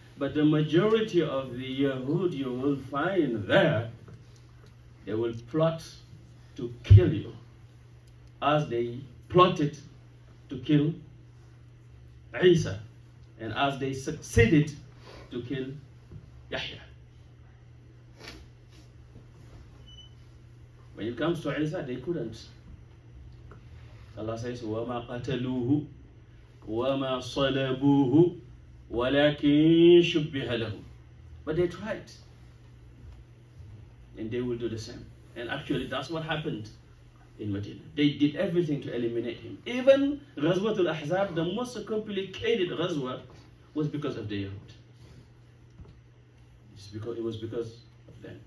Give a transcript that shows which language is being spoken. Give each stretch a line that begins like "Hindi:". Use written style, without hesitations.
English: But the majority of the Yahud you will find there, they will plot to kill you, as they plotted to kill Isa, and as they succeeded to kill Yahya. When it comes to Isa, they couldn't. Allah says,
Arabic: وَمَا قَتَلُوهُ وَمَا صَلَبُوهُ وَلَكِنْ شُبِّهَ لَهُ.
English: But they tried, and they will do the same. And actually, that's what happened in Medina. They did everything to eliminate him. Even Ghazwatul Ahzab, the most complicated Ghazwa, was because of the Yahud. It was because of them.